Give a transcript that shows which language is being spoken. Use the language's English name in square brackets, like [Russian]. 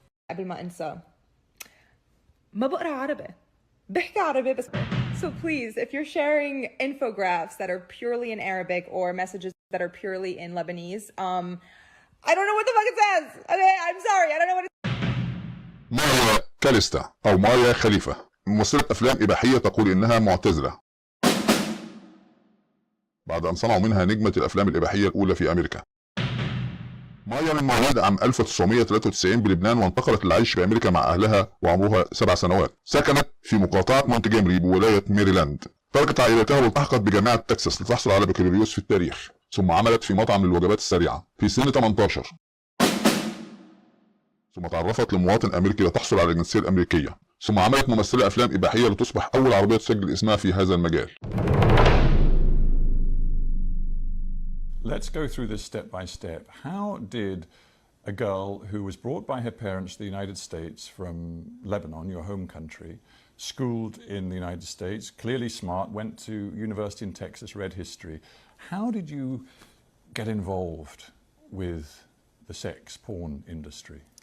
[Arabic] قبل ما أنسى ما بقرأ عربي بحكي عربي بس. [English] So please, if you're sharing infographics that are purely in Arabic or messages that are purely in Lebanese, I don't know what the fuck it says. Okay, I'm sorry, I don't know what it [Arabic] مايا كاليستا أو مايا خليفة ممثلة أفلام إباحية تقول إنها معتزلة بعد أن صنعوا منها نجمة الأفلام الإباحية الأولى في أمريكا. مايا من مواليد عام 1993 بلبنان، وانتقلت للعيش في أمريكا مع أهلها وعمرها 7 سنوات. سكنت في مقاطعة مونتجيمري بولاية ميريلاند. تركت عائلتها والتحقت بجامعة تكساس لتحصل على بكالوريوس في التاريخ، ثم عملت في مطعم للوجبات السريعة في سن 18. ثم تعرفت لمواطن أمريكي لتحصل على الجنسية الأمريكية، ثم عملت ممثلة أفلام إباحية لتصبح أول عربية تسجل اسمها في هذا المجال. [English] Let's go through this step by step. How did a girl who was brought by her parents to the United States from Lebanon, your home country, schooled in the United States, clearly smart, went to university in Texas, read history, how did you get involved with the sex porn industry?